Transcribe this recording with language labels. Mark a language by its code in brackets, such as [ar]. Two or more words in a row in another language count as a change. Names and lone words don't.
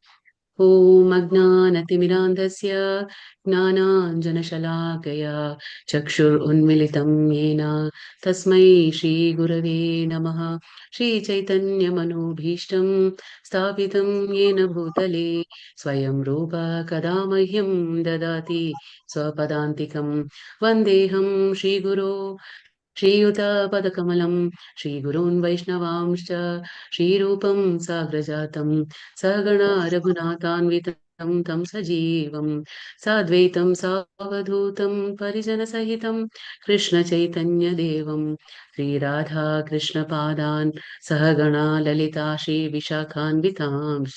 [sa] ॐ अज्ञानतिमिरान्धस्य ज्ञानाञ्जनशलाकया चक्षुरुन्मीलितं येन तस्मै श्रीगुरवे नमः. श्रीचैतन्यमनोऽभीष्टं स्थापितं येन भूतले स्वयं रूप कथा मह्यं ददाति स्वपदान्तिकम्. वन्देऽहं श्रीगुरोः श्रीयुतपदकमलं श्रीगुरून् वैष्णवांश्च श्रीरूपं साग्रजातं सगणा रघुनाथान्वितं तं सजीवं साद्वैतं सावधूतं परिजनसहितं कृष्णचैतन्यदेवं श्रीराधा कृष्णपादान् सहगणा ललिता श्रीविशाखान्वितांश्च.